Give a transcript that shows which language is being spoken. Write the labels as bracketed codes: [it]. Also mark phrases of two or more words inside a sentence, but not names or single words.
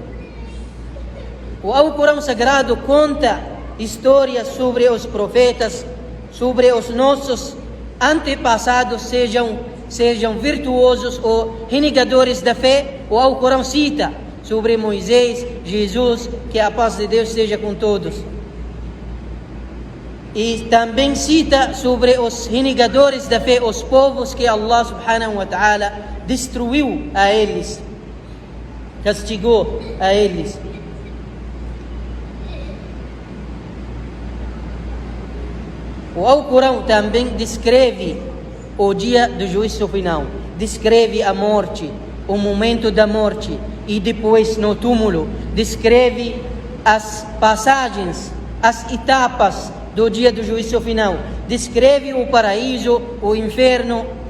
[pt] O Alcorão Sagrado conta histórias sobre os profetas, sobre os nossos antepassados, sejam virtuosos ou renegadores da fé. O Alcorão cita sobre Moisés, Jesus, que a paz de Deus seja com todos. E também cita sobre os renegadores da fé, os povos que Allah [ar] سبحانه وتعالى [pt] destruiu a eles, castigou a eles. O Alcorão também descreve o dia do juízo final, descreve a morte, o momento da morte e depois no túmulo, descreve as passagens, as etapas do dia do juízo final, descreve o paraíso, o inferno.